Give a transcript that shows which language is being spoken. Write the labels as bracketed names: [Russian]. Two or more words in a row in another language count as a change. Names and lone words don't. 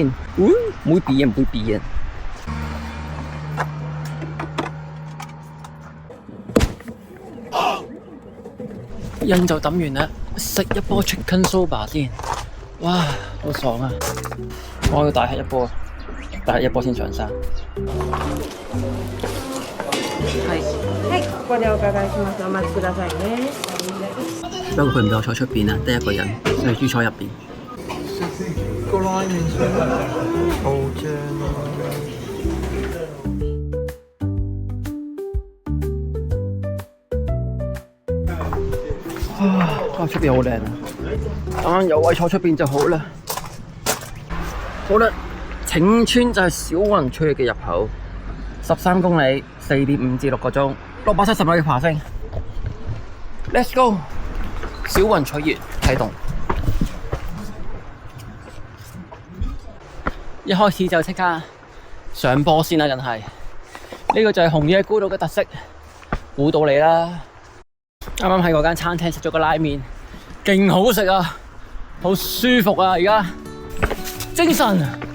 [Cantonese] 唔會變嘅，唔會變嘅。印就抌完啦，食一波 Chicken Soba 先。哇，好爽啊！我要大吃一波，大吃一波先上山。係。 [Japanese] はい、ここでお伺いします。お待ちくださいね。 [Cantonese] 不過佢唔俾我坐出邊啊，得一個人，所以豬坐入邊。個拉麵先，好正啊！哇，出邊好靚啊！啱啱有位坐出邊就好啦。好啦，晴川就係小雲取悅嘅入口，13公里，4.5至6個鐘，670米嘅爬升。 [English] Let's go！ [Cantonese] 小雲取悅啟動，一開始就即刻上坡先啦，梗係呢個就係紅野古道嘅特色，估到你啦！啱啱喺嗰間餐廳食咗個拉麵，勁好食啊，好舒服啊，而家精神。